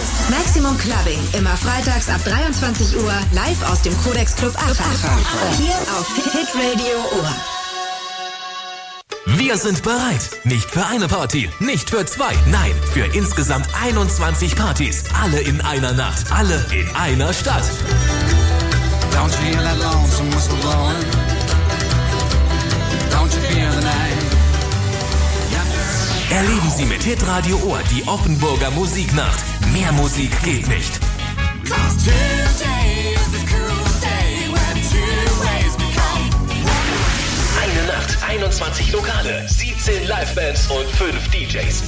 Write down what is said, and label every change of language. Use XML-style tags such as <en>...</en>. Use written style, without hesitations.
<de>Maximum Clubbing, immer freitags ab 23 Uhr, live aus dem Codex Club Aachen. Hier auf Hit Radio Ohr. Wir sind bereit. Nicht für eine Party, nicht für zwei, nein, für insgesamt 21 Partys. Alle in einer Nacht, alle in einer Stadt.</de> <en>Don't you hear that lonesome whistle blowing? Don't you feel the night?</en> <de>Erleben Sie mit Hit Radio Ohr die Offenburger Musiknacht. Mehr Musik geht nicht. Eine Nacht, 21 Lokale, 17 Livebands und 5 DJs.</de>